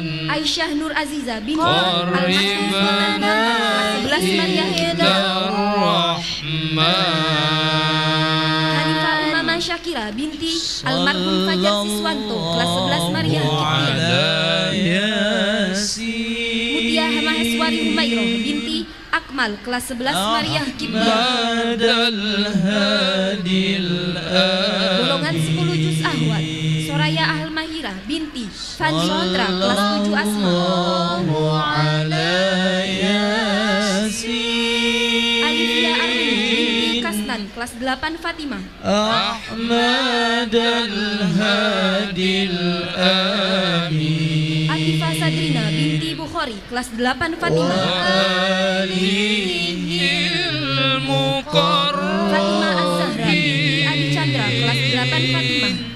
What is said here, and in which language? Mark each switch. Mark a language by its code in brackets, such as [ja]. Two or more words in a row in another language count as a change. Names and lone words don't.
[id] Aisyah Nur Aziza binti Al-Mas'ud 11 Maria Hanifah Umama Syakira binti almarhum Fajar Siswanto kelas 11 Maria Mutia Maheswari Humairo binti Akmal kelas 11 Maria golongan 10 juz ahwat Soraya Al-Mahira binti Fandi Putra kelas 7 Asma. Alifia Armin binti Kasnan kelas 8 Fatimah. Ahmad al-Hadil Amin. Atifah Sadrina binti Bukhari kelas 8 Fatimah. Fatimah Az-Zahra binti Adi Chandra kelas 8 Fatimah.